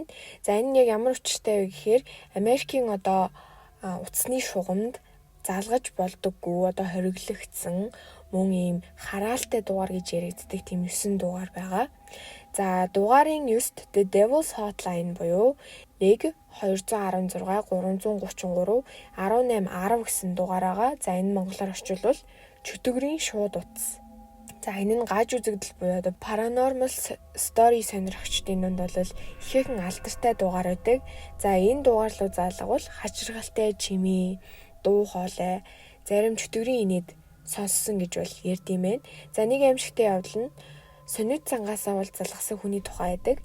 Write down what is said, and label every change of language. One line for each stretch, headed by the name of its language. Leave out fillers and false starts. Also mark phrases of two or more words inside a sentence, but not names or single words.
Mongolian: За, энэ нь яг ямар учиртай вэ гэхээр Америкийн утасны шугамд залгаж болдоггүй хориглогдсон мөн ийм хараалтай дугаар гэж яригддаг тийм 9 дугаар байгаа. За, дугаарын 9-т The Devil's Hotline буюу 1-216-333 1810 гэсэн дугаар байгаа. За, энэ монголоор орчуулбал чөтгөрийн шууд утас. За, энэ нь гаж үзэгдэл буюу
English: paranormal story
Mongolian: сонирхчдын дунд бол ихээхэн алдартай дугаар байдаг. За, энэ дугаар руу залгавал хачиргалтай чимээ, дуу хоолой, зарим чөтгөрийн инээд сонссон гэж бол ярьдсан байна. За, нэг аимшигтай явдал нь сонид цангаасаа бол залгасан хүний тухай байдаг.